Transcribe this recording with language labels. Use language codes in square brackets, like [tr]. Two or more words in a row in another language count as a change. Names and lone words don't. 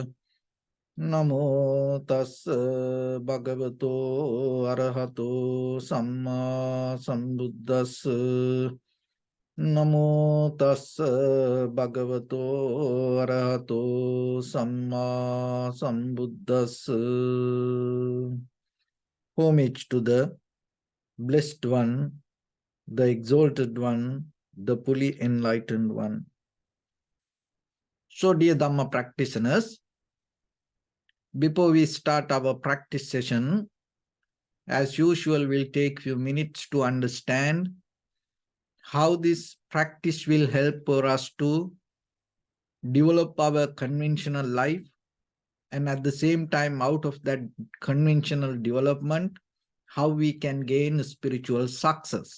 [pi] Namo tassa bhagavato arahato samma sambuddhassa. Namo tassa bhagavato arahato samma sambuddhassa. [en] Homage to the Blessed One, the Exalted One, the fully enlightened One. So, dear Dhamma practitioners, before we start our practice session, as usual, we'll take a few minutes to understand how this practice will help for us to develop our conventional life, and at the same time, out of that conventional development, how we can gain spiritual success.